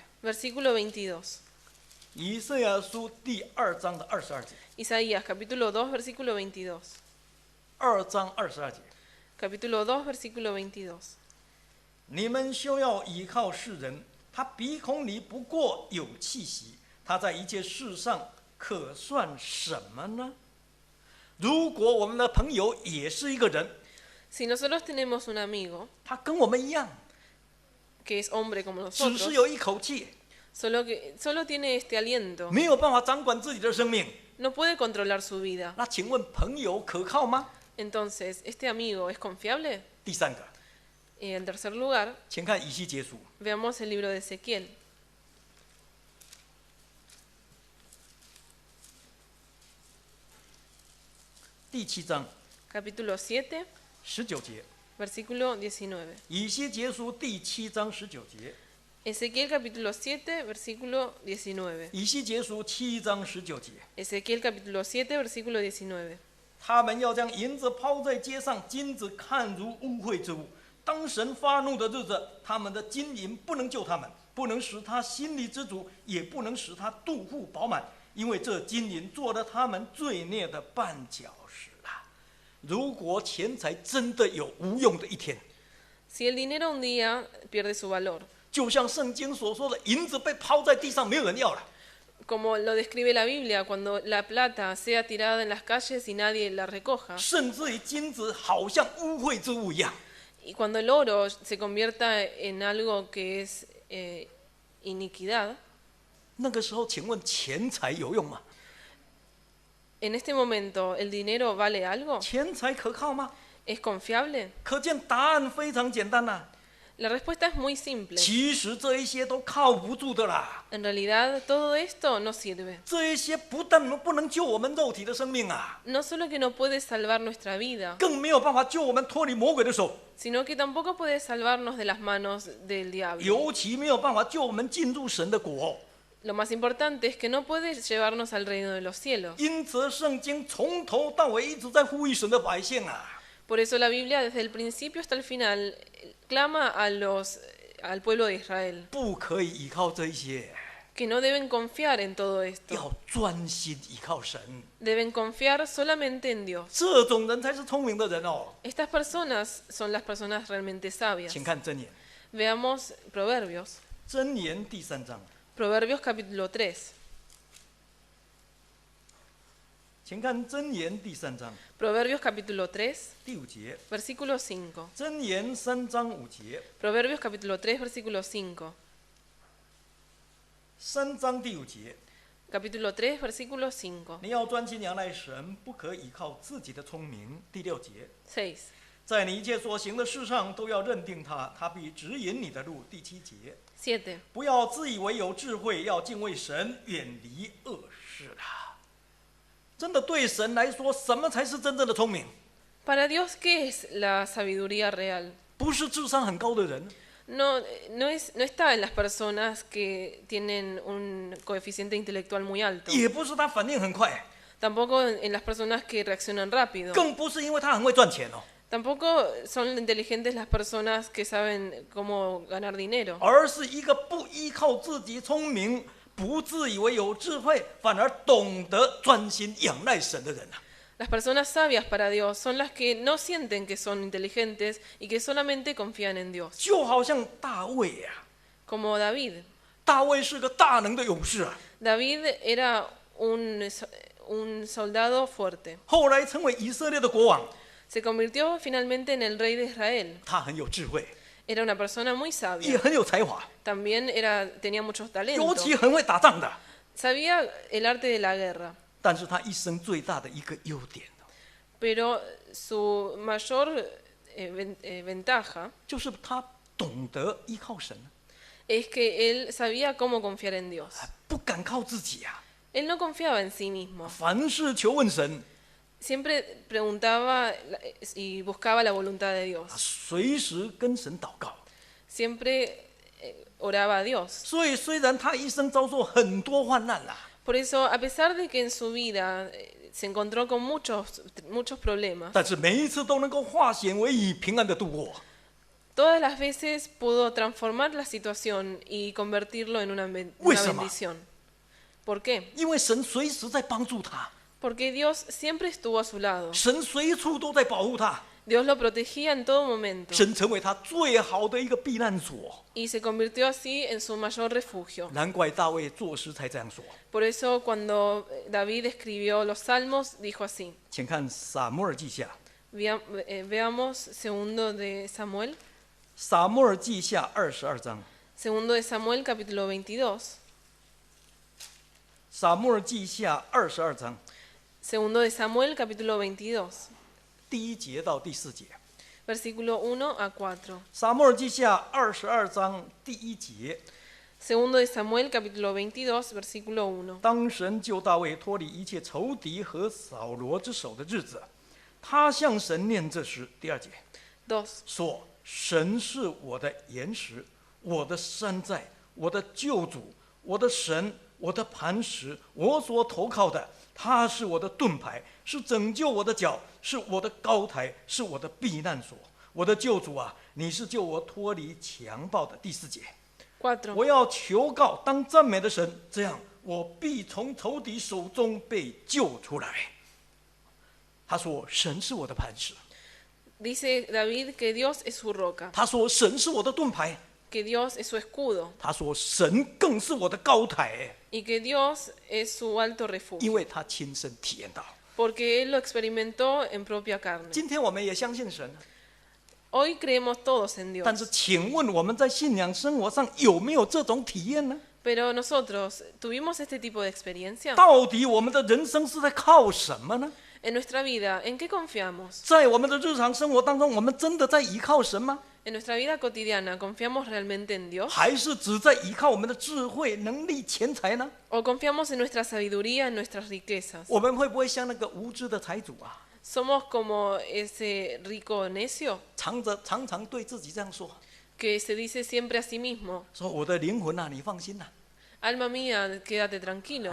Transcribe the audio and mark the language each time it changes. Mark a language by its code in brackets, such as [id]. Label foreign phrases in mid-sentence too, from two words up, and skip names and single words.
[es] versículo 22. [zh] 以赛亚书第2章的22节， [es] Isaías capítulo 2, versículo 22. [zh] 2 章22节， [es] Capítulo 2, versículo 22. [zh] 你们休要倚靠世人，他鼻孔里不过有气息，他在一切事上可算什么呢？如果我们的朋友也是一个人， [es] Si nosotros tenemos un amigo [zh] 他跟我们一样， [es] que es hombre como [zh] 只 [es] nosotros, [zh] 是有一口气， [es] solo tiene este aliento, [zh] 没有办法掌管自己的生命， [es] no puede controlar su vida. [zh] 那请问朋友可靠吗？ [es] Entonces, ¿este amigo es confiable? [zh] 第3个， [es] En tercer lugar, [zh] 请看以西结书 [es] veamos el libro de Ezequiel, [zh] 第7章 [es] capítulo 7, [zh] 19节， [es] versículo 19. [zh] 以西结书第7章19节， [es] Ezequiel capítulo 7, versículo 19. [zh] 以西结书7章19节。 [es] Ezequiel capítulo 7, versículo 19. [zh] 他们要将银子抛在街上，金子看如污秽之物。当神发怒的日子，他们的金银不能救他们，不能使他心里知足，也不能使他肚腹饱满，因为这金银做了他们罪孽的绊脚石啊！如果钱财真的有无用的一天， [es] Si el dinero un día pierde su valor, [zh] 就像圣经所说的，银子被抛在地上，没有人要了。 [es] como lo describe la Biblia, cuando la plata sea tirada en las calles y nadie la recoja, [zh] 甚至于金子好像污秽之物一样。 [es] y cuando el oro se convierta en algo que es iniquidad, [zh] 那个时候，请问钱财有用吗？ [es] en este momento, ¿el dinero vale algo? [zh] 钱财可靠吗？ [es] ¿Es confiable? [zh] 可见答案非常简单呐、 [es] La respuesta es muy simple. [zh] 其实这一些都靠不住的啦， [es] En realidad, todo esto no sirve. [zh] 这一些不但不能救我们肉体的生命啊， [es] No solo que no puede salvar nuestra vida, [zh] 更没有办法救我们脱离魔鬼的手， [es] sino que tampoco puede salvarnos de las manos del diablo. [zh] 尤其没有办法救我们进入神的国。 [es] Lo más importante es que no puede llevarnos al reino de los cielos. [zh] 因此，圣经从头到尾一直在呼吁神的百姓啊， [es] Por eso la Biblia desde el principio hasta el final clama al pueblo de Israel [zh] 不可以依靠这一些， [es] que no deben confiar en todo esto. [zh] 要专心依靠神。 [es] Deben confiar solamente en Dios. [zh] 这种人才是聪明的人哦。 [es] Estas personas son las personas realmente sabias. [zh] 请看箴言， [es] Veamos Proverbios. [zh] 箴言第3章， [es] Proverbios capítulo 3. [zh] 请看箴言第3章 [es] Proverbios capítulo 3, [zh] 第5节， [es] versículo 5. [zh] 箴言3章5节， [es] Proverbios capítulo 3, versículo 5. [zh] 3 章第5节。 [es] Capítulo 3, versículo 5. [zh] 你要专心仰赖神，不可倚靠自己的聪明。第6节， 6. 在你一切所行的事上都要认定他，他必指引你的路。第7节， 7. 不要自以为有智慧，要敬畏神，远离恶事啦。真的对神来说，什么才是真正的聪明？ [es] Para Dios, ¿qué es la sabiduría real? [zh] 不是智商很高的人， [es] no está en las personas que tienen un coeficiente intelectual muy alto. [zh] 也不是他反应很快， [es] Tampoco en las personas que reaccionan rápido. [zh] 更不是因为他很会赚钱哦， [es] Tampoco son inteligentes las personas que saben cómo ganar dinero. [zh] 而是一个不依靠自己聪明，不自以为有智慧，反而懂得专心仰赖神的人啊。 [es] Las personas sabias para Dios son las que no sienten que son inteligentes y que solamente confían en Dios. [zh] 就好像大卫呀、 [es] Como David. [zh] 大卫是个大能的勇士啊， [es] David era un soldado fuerte. [zh] 后来成为以色列的国王， [es] Se convirtió finalmente en el rey de Israel. [zh] 他很有智慧， [es] Era una persona muy [zh] 也 [es] sabia. [zh] 很有才华， [es] También tenía muchos [zh] 尤 [es] talentos. [zh] 其很会打仗的。 [es] Sabía el arte de la guerra. [zh] 但是他一生最大的一个优点， [es] Pero su mayor ventaja [zh] 就是他懂得依靠神， [es] es que él sabía cómo confiar en Dios. [zh] 不敢靠自己啊， [es] Él no confiaba en sí mismo. [zh] 凡事求问神， [es] Siempre preguntaba y buscaba la voluntad de Dios. [zh] 随时跟神祷告。 [es] Siempre oraba a Dios. [zh] 所以虽然他一生遭受很多患难啦、 [es] Por eso, a pesar de que en su vida se encontró con muchos problemas, [zh] 但是每一次都能够化险为夷，平安的度过。 [es] todas las veces pudo transformar la situación y convertirlo en una bendición. ¿Por qué? [zh] 因为神随时在帮助他， [es] Porque Dios siempre estuvo a su lado. [zh] 神随处都在保护他， [es] Dios lo protegía en todo momento [zh] 神成为他最好的一个避难所。 [es] y se convirtió así en su mayor refugio. [zh] 难怪大卫作诗才这样说。 [es] Por eso cuando David escribió los salmos dijo así. [zh] 请看撒母耳记下， [es] Veamos segundo de Samuel. [zh] 撒母耳记下22章， [es] Segundo de Samuel capítulo 22. [zh] 撒母耳记下22章 [es] Segundo de Samuel capítulo 22. [zh] 第1节到第4节。 [es] Versículo 1 a 4. [zh] 撒母耳记下22章第1节， [es] Segundo de Samuel capítulo 22 versículo 1. [zh] 当神救大卫脱离一切仇敌和扫罗之手的日子，他向神念这诗。第2节 2. 说：神是我的岩石，我的山寨，我的救主，我的神，我的磐石，我所投靠的。他是我的盾牌，是拯救我的脚，是我的高台，是我的避難所。我的救主啊，你是救我脱離強暴的。第4節， 4. 我要求告當讚美的神，這樣我必從仇敵手中被救出來。他說：神是我的磐石。 [es] Dice David que Dios es su roca, [zh] 他說：神是我的盾牌。 [es] que Dios es su escudo [zh] 他说：“神更是我的高台， [es] y que Dios es su alto [zh] 因 [es] refugio, [zh] 为他亲身体验到。 [es] porque Él lo experimentó en propia carne. [zh] 今天我们也相信神， [es] Hoy creemos todos en [zh] 但是 [es] Dios, [zh] 请问我们在信仰生活上有没有这种体验呢？ [es] pero nosotros tuvimos este tipo de experiencia [zh] 到底我们的人生是在靠什么呢？ [es] en nuestra vida. ¿En qué confiamos? [zh] 在我们的日常生活当中，我们真的在依靠神吗？ [es] En nuestra vida cotidiana, ¿confiamos realmente en Dios? [zh] 还是只在依靠我们的智慧、能力、钱财呢？ [es] ¿O confiamos en nuestra sabiduría, en nuestras riquezas? [zh] 我们会不会像那个无知的财主啊， [es] ¿Somos como ese rico necio [zh] 常常对自己这样说： [es] que se dice siempre a sí mismo, [zh] 说我的灵魂啊，你放心啦、 [es] alma mía, quédate tranquilo,